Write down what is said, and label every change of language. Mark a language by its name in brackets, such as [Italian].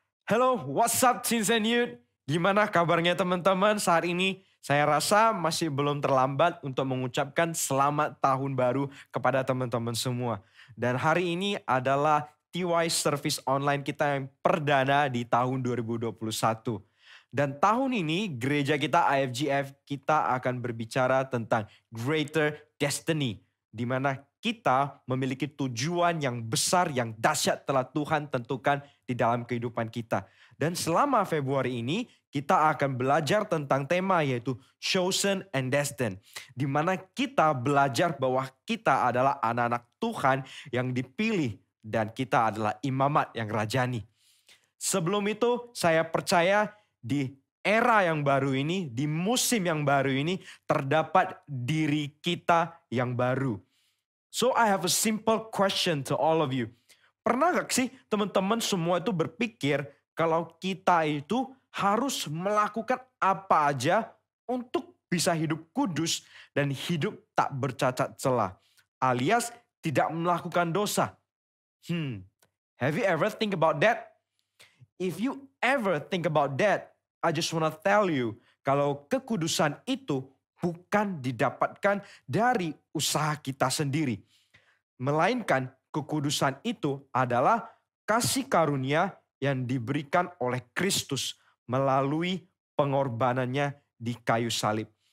[English] Hello, what's up Teens and Youth? [Indonesian] Gimana kabarnya teman-teman saat ini? Saya rasa masih belum terlambat untuk mengucapkan selamat tahun baru kepada teman-teman semua. Dan hari ini adalah TY service online kita yang perdana di tahun 2021. Dan tahun ini gereja kita IFGF kita akan berbicara tentang Greater Destiny. Di mana kita memiliki tujuan yang besar, yang dahsyat telah Tuhan tentukan di dalam kehidupan kita. Dan selama Februari ini kita akan belajar tentang tema yaitu Chosen and Destined. Di mana kita belajar bahwa kita adalah anak-anak Tuhan yang dipilih dan kita adalah imamat yang rajani. Sebelum itu saya percaya di era yang baru ini, di musim yang baru ini terdapat diri kita yang baru. [English] So I have a simple question to all of you. [Indonesian] Pernah gak sih teman-teman semua itu berpikir kalau kita itu harus melakukan apa aja untuk bisa hidup kudus dan hidup tak bercacat celah, alias tidak melakukan dosa? [English] Have you ever think about that? If you ever think about that, I just wanna tell you [Indonesian] kalau kekudusan itu bukan didapatkan dari usaha kita sendiri, melainkan kekudusan itu adalah kasih karunia yang diberikan oleh Kristus melalui pengorbanannya di kayu salib.